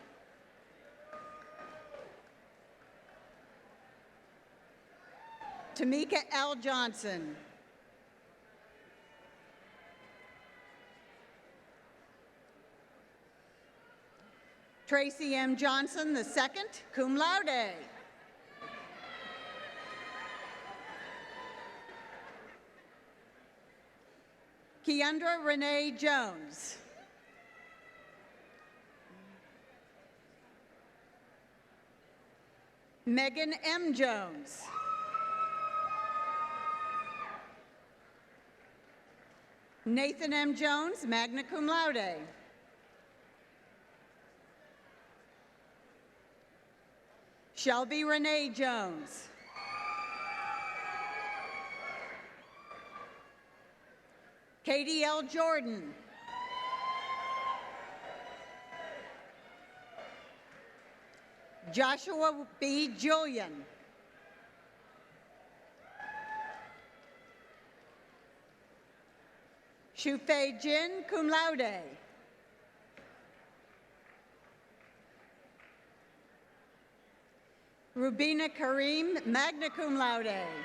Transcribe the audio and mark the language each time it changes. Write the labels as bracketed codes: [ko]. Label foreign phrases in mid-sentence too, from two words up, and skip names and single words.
[en] Tamika L. Johnson. Tracy M. Johnson II, [la] cum laude. [en] Keandra Renee Jones. Megan M. Jones. Nathan M. Jones, [la] magna cum laude. [en] Shelby Renee Jones. Katie L. Jordan. Joshua B. Julian. Shufei Jin, [la] cum laude. [en] Rubina Karim, [la] magna cum laude.